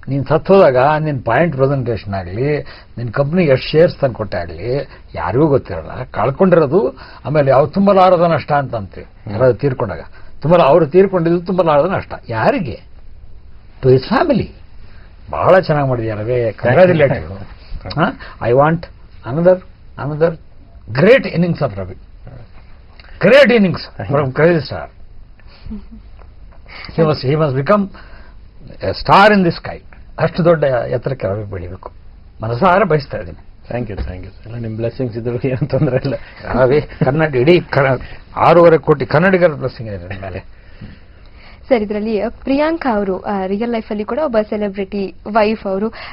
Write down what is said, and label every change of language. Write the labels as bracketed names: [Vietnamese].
[Kannada] ನೀನು ಸತ್ತೋದಾಗ ನಿನ್ನ point presentation ಆಗಲಿ, ನಿನ್ನ ಕಂಪ್ನಿಗೆ ಎಷ್ಟು ಶೇರ್ಸ್ ತಂದು ಕೊಟ್ಟೆ ಆಗಲಿ, ಯಾರಿಗೂ ಗೊತ್ತಿರಲ್ಲ. ಕಳ್ಕೊಂಡಿರೋದು ಆಮೇಲೆ ಯಾವ ತುಂಬಲಾರದ ನಷ್ಟ ಅಂತಂತೀವಿ. ಯಾರಾದ್ರು ತೀರ್ಕೊಂಡಾಗ ಅವರು ತೀರ್ಕೊಂಡಿದ್ದು ತುಂಬಲಾರದ ನಷ್ಟ. ಯಾರಿಗೆ? [English] To his family. [Kannada] ಬಹಳ ಚೆನ್ನಾಗಿ ಮಾಡಿದ್ಯಾರವೇ, congratulated. [English] I want another great innings of Ravi. Great innings from Crazy Star. He must become a star in the sky. [Kannada] ಅಷ್ಟು ದೊಡ್ಡ ಎತ್ತರಕ್ಕೆ ರವಿ ಬೆಳಿಬೇಕು, ಮನಸಾರ ಬಯಸ್ತಾ ಇದ್ದೀನಿ. ಥ್ಯಾಂಕ್ ಯು ಎಲ್ಲ ನಿಮ್ಮ ಬ್ಲೆಸ್ಸಿಂಗ್ಸ್ ಇದ್ರು ಏನು ತೊಂದರೆ ಇಲ್ಲ. ರವಿ ಕನ್ನಡ ಇಡೀ 6.5 ಕೋಟಿ ಕನ್ನಡಿಗರ ಬ್ಲೆಸ್ಸಿಂಗ್ ಇದೆ ನನ್ನ ಮೇಲೆ. ಸರ್, ಇದರಲ್ಲಿ ಪ್ರಿಯಾಂಕಾ ಅವರು ರಿಯಲ್ ಲೈಫ್ ಅಲ್ಲಿ ಕೂಡ ಒಬ್ಬ ಸೆಲೆಬ್ರಿಟಿ ವೈಫ್ ಅವರು.